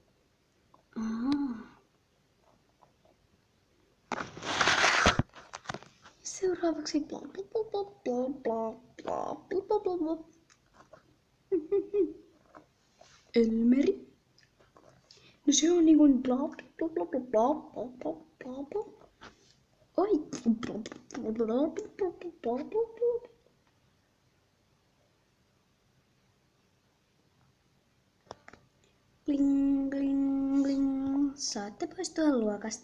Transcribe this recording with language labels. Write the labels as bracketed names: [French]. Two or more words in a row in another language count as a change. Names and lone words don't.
[Finnish] Seuraavaksi bla bla bla bla bla bla bla bla bla. Elmeri. No se on niinku bla bla bla bla bla bla bla bla bla. Oi. Bla bla bla bla bla bla bla. Bling bling bling. Saatte poistua luokasta.